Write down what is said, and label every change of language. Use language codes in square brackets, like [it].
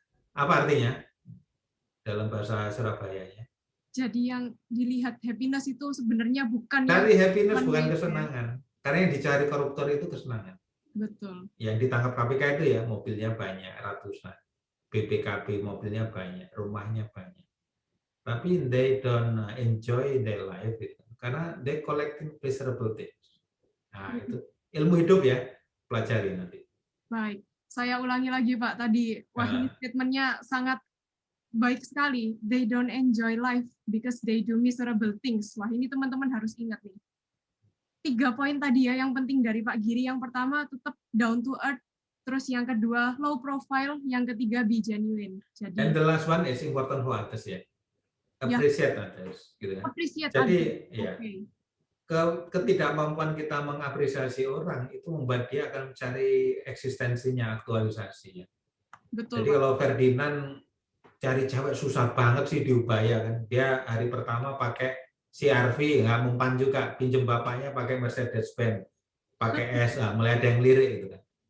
[id] Apa artinya dalam bahasa Surabaya-nya? Jadi yang dilihat happiness itu sebenarnya bukan. Dari happiness bukan kesenangan. Karena yang dicari koruptor itu kesenangan. Betul. Yang ditangkap KPK itu ya mobilnya banyak, ratusan. BPKB mobilnya banyak, rumahnya banyak. Tapi [en] they don't enjoy their life [id] itu. Karena [en] they collecting pleasurable things. [id] Nah, itu ilmu hidup ya, pelajari nanti. Baik, saya ulangi lagi Pak tadi. Wah, ini statementnya sangat baik sekali. [en] They don't enjoy life because they do miserable things. [id] Wah, ini teman-teman harus ingat nih. 3 poin tadi ya yang penting dari Pak Giri. Yang pertama tetap [en] down to earth, [id] terus yang kedua [en] low profile, [id] yang ketiga [en] be genuine. [id] Jadi, [en] and the last one is important for others [id] ya. [en] Appreciate others, [id] gitu kan. [en] Appreciate [id] jadi [en] others. [id] Ya, ketidakmampuan kita mengapresiasi orang itu membuat dia akan mencari eksistensinya, aktualisasinya. Betul. Jadi Pak, kalau Ferdinand cari cewek susah banget sih di Ubaya kan. Dia hari pertama pakai CR-V, nggak mempan juga, pinjem bapaknya pakai Mercedes-Benz, pakai S, mulai ada yang lirik gitu kan.